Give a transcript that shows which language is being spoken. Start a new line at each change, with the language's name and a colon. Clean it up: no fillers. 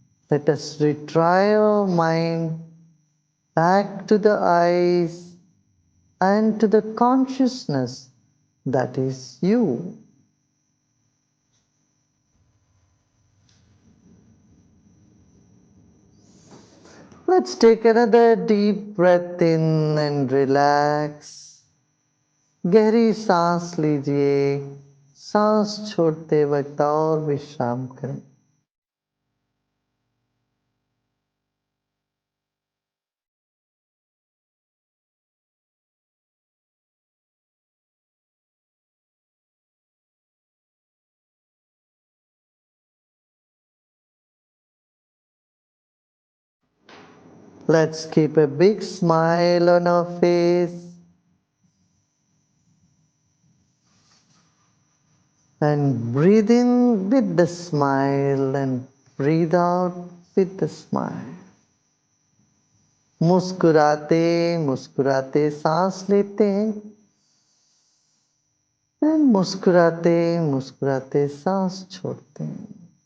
English: Let us retrieve our mind back to the eyes and to the consciousness, that is you. Let's take another deep breath in and relax.
Hindi: गहरी सांस लीजिए, सांस छोड़ते वक्त और विश्राम करें.
English: Let's keep a big smile on our face and breathe in with the smile and breathe out with the smile.
Hindi: मुस्कुराते मुस्कुराते सांस लेते हैं
English: and
Hindi: मुस्कुराते मुस्कुराते सांस छोड़ते हैं.